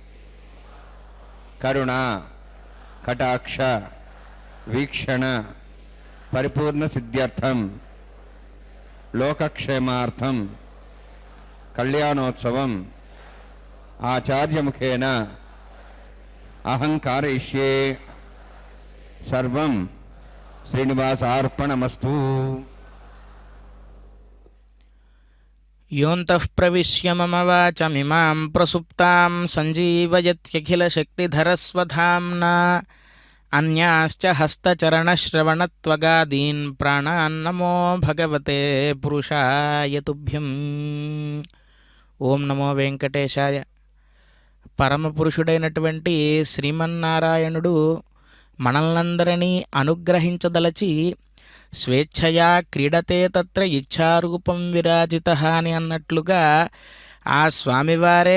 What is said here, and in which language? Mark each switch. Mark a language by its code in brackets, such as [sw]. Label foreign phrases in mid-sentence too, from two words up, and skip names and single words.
[sa] కరుణ కటాక్ష వీక్షణ పరిపూర్ణ సిద్ధ్యర్థం లోకక్షేమార్థం కళ్యాణోత్సవం ఆచార్యముఖేన అహం कारयिष्ये సర్వం శ్రీనివాసార్పణమస్తు. योऽन्तः प्रविश्य मम वाचमिमां प्रसुप्तां सञ्जीवयत्यखिलशक्तिधरस्वधाम्ना अन्याश्च हस्तचरणश्रवणत्वगादीन् प्राणान्नमो भगवते पुरुषाय तुभ्यम्. ఓం నమో వెంకటేశాయ. [te] పరమపురుషుడైనటువంటి శ్రీమన్నారాయణుడు మనల్నందరినీ అనుగ్రహించదలచి [sa] స్వేచ్ఛయా క్రీడతే తత్ర ఇచ్ఛారూపం విరాజితః [te] అని అన్నట్లుగా ఆ స్వామివారే